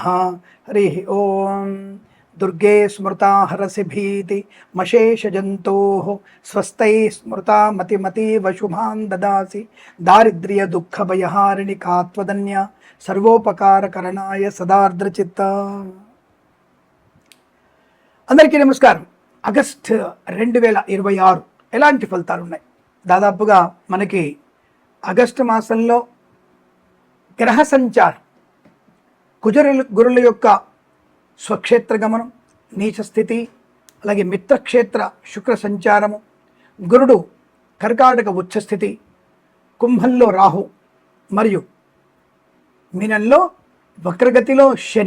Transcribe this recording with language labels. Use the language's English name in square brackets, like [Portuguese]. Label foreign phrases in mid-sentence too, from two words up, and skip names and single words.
[Sanskrit] हरिः ओं। दुर्गे स्मृता हरसि भीति मशेषजन्तोः स्वस्तैः स्मृता मतिमतीव शुभान् ददासि दारिद्र्यदुःखभयहारिणि का त्वदन्या सर्वोपकारकरणाय सदार्द्रचित्ता। [Telugu] అందరికీ నమస్కారం. ఆగస్టు 2026 ఎలాంటి ఫలితాలు ఉన్నాయి? దాదాపుగా మనకి ఆగస్టు మాసంలో గ్రహ సంచారం, గురుల యొక్క స్వక్షేత్ర గమనం, నీచ స్థితి, అలాగే మిత్రక్షేత్ర శుక్ర సంచారము, గురుడు కర్కాటక ఉచ్చస్థితి, కుంభంలో రాహు మరియు మీనంలో వక్రగతిలో శని.